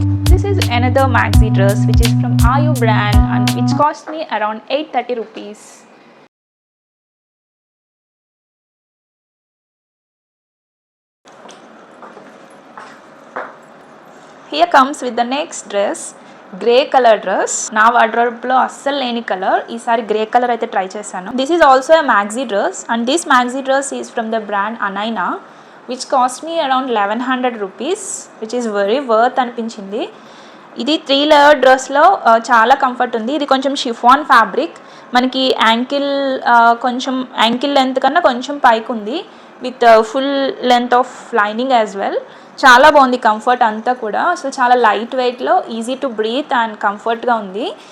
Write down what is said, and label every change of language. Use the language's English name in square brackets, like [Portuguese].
[English] This is another maxi dress which is from Ayu brand and which cost me around 830 rupees. Here comes with the next dress, grey color dress. [Telugu] నా wardrobe లో అస్సలు లేని colour, ఈసారి grey colour అయితే try చేశాను. [English] This is also a maxi dress and this maxi dress is from the brand Anaina which cost me around 1100 rupees which is very worth [Telugu] అనిపించింది. ఇది 3 layer డ్రెస్లో చాలా కంఫర్ట్ ఉంది. ఇది కొంచెం షిఫాన్ ఫ్యాబ్రిక్, మనకి కొంచెం యాంకిల్ లెంత్ కన్నా కొంచెం పైకి ఉంది, [English] With full length of lining as well. [Telugu] చాలా బాగుంది కంఫర్ట్ అంతా కూడా. అసలు చాలా లైట్ వెయిట్లో [English] easy to breathe [Telugu] అండ్ కంఫర్ట్గా ఉంది.